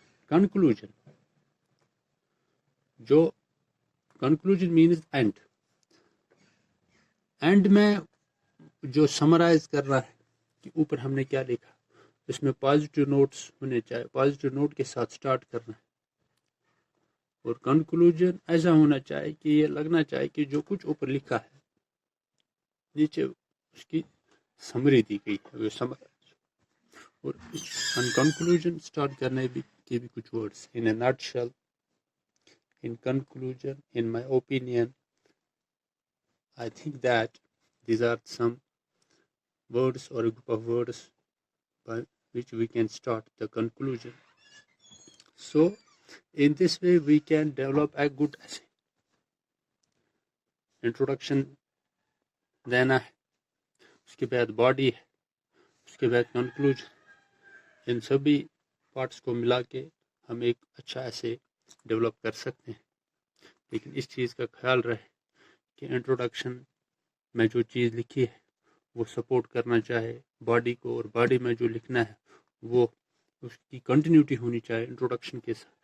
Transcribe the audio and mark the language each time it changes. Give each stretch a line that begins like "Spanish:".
Urdu: Conclusion, جو conclusion means and میں جو سمرائز کر رہا ہے کہ اوپر ہم نے کیا لکھا, اس میں پازیٹیو نوٹس ہونے چاہیے, پازیٹیو نوٹ کے ساتھ سٹارٹ کرنا ہے. اور کنکلوژن ایسا ہونا چاہیے کہ یہ لگنا چاہیے کہ جو کچھ اوپر لکھا ہے نیچے اس کی سمری دی گئی ہے, وہ سمرائز. اور کنکلوژن سٹارٹ کرنے کے بھی کچھ words,
English: In a nutshell, in conclusion, in my opinion, I think that these are some words or a group of words by which we can start the conclusion. So, in this way, we can develop a good essay.
Urdu: Introduction دینا ہے, اس کے بعد body ہے, اس کے بعد conclusion. ان سبھی parts کو ملا کے ہم ایک اچھا ایسے ڈیولپ کر سکتے ہیں. لیکن اس چیز کا خیال رہے کہ انٹروڈکشن میں جو چیز لکھی ہے وہ سپورٹ کرنا چاہے باڈی کو, اور باڈی میں جو لکھنا ہے وہ اس کی کنٹینیوٹی ہونی چاہیے انٹروڈکشن کے ساتھ.